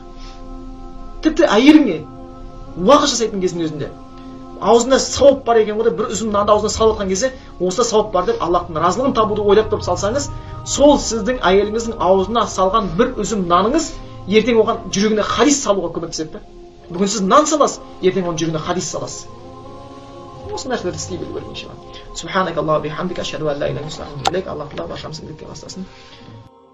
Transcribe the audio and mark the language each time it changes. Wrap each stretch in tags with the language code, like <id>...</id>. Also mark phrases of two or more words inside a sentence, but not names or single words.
<kk>Тіпті әйеліңе уағыз жасайтын кездің өзінде аузында сауап бар екен ғой, бір үзім нанды аузына салып жатқан кезде, осында сауап бар деп Аллахтың разылығын табуды ойлап тұрып салсаңыз, сол сіздің әйеліңіздің аузына салған бір үзім наныңыз ертең оған жүрегіне хадис салуға көмектеседі. Бүгін сіз нан саласыз, ертең оның жүрегіне хадис саласыз. Осы нәрселерді істей білу керек иншалла.</kk> <ar>سبحانك اللهم بحمدك، أشهد أن لا إله إلا أنت,</ar> <kk>Аллах тағала баршамызды билікке бастасын.</kk>